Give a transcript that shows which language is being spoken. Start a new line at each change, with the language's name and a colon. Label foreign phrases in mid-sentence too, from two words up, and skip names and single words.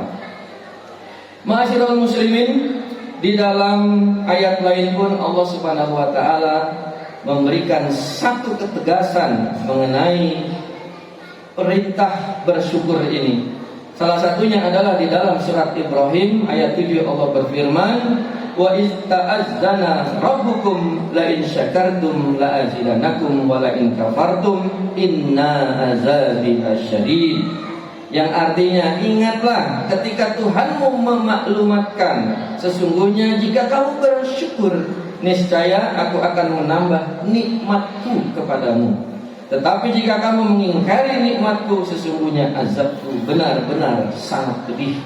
Arabic: معاشر المسلمين,
Indonesian: di dalam ayat lain pun Allah
Arabic: سبحانه وتعالى
Indonesian: memberikan satu ketegasan mengenai perintah bersyukur ini. Salah satunya adalah di dalam surat Ibrahim ayat 7, Allah berfirman,
Arabic: وإذ تأذن ربكم لئن شكرتم لأزيدنكم ولئن كفرتم إن عذابي لشديد.
Indonesian: Yang artinya, ingatlah ketika Tuhanmu memaklumatkan, sesungguhnya jika kamu bersyukur, niscaya aku akan menambah nikmatku kepadamu. Tetapi jika kamu mengingkari nikmatku, sesungguhnya azabku benar-benar sangat pedih.